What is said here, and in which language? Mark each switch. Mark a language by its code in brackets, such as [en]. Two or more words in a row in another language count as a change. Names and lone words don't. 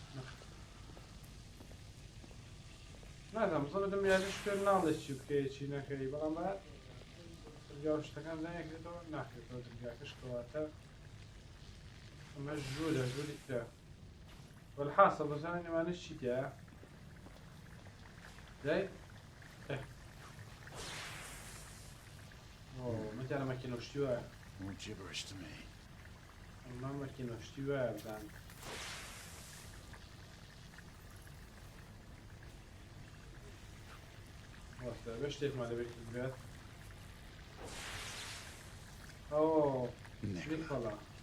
[ckb] نازانم زۆر دەم یاریش پێ ناڵێت چی بکەی چی نەکەی بەڵام بە دەرگا و شتەکان دانیەکرێتەوە ناکرێتەوە دەرگاکەش کەواتە ئەمە ژوورە ژووری ترە والحاصل بزانین ئەوانە چی تایە دای مەجارە مەکینۆشتی وایە [en] More gibberish to me. [ckb] ئەمە مەکینۆشتی وایە بزان وەستە بێ شتێکمان لەبێت بێت ئەوە نیکۆڵا